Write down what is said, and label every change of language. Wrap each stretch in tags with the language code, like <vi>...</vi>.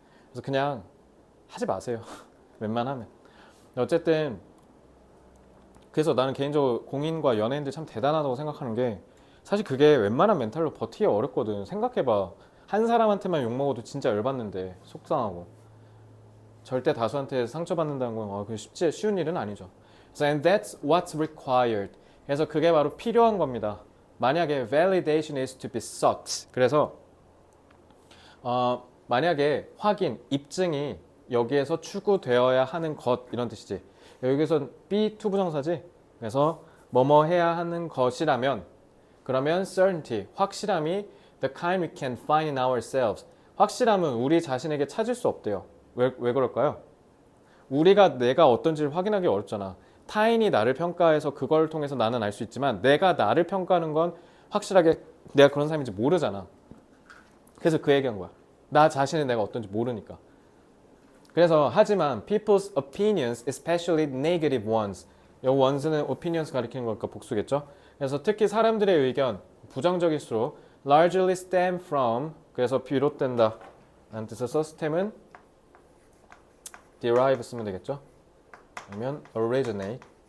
<ko>그래서 그냥 하지 마세요. 웬만하면. 어쨌든 그래서 나는 개인적으로 공인과 연예인들 참 대단하다고 생각하는 게 사실 그게 웬만한 멘탈로 버티기 어렵거든. 생각해봐. 한 사람한테만 욕먹어도 진짜 열받는데 속상하고 절대 다수한테 상처받는다는 건 그게 쉬운 일은 아니죠.</ko> <en>So, and that's what's required.</en> <ko>그래서 그게 바로 필요한 겁니다.</ko> <en>만약에 validation is to be sought.</en> <ko>그래서 만약에 확인, 입증이 여기에서 추구되어야 하는 것 이런 뜻이지. 여기서 be to 부정사지. 그래서 뭐뭐 해야 하는 것이라면 그러면 certainty, 확실함이</ko> <en>the kind we can find in ourselves.</en> <ko>확실함은 우리 자신에게 찾을 수 없대요. 왜 그럴까요? 내가 어떤지를 확인하기 어렵잖아. 타인이 나를 평가해서 그걸 통해서 나는 알 수 있지만 내가 나를 평가하는 건 확실하게 내가 그런 사람인지 모르잖아. 그래서 그 얘기한 거야. 나 자신은 내가 어떤지 모르니까.</ko> <en>그래서 하지만 people's opinions, especially negative ones.</en> <ko>이 ones는 opinions 가리키는 거니까 복수겠죠. 그래서 특히 사람들의 의견, 부정적일수록</ko> <en>largely stem from,</en> <ko>그래서 비롯된다 라는 뜻에서 stem은 derive 쓰면 되겠죠. 아니면 originate.</ko>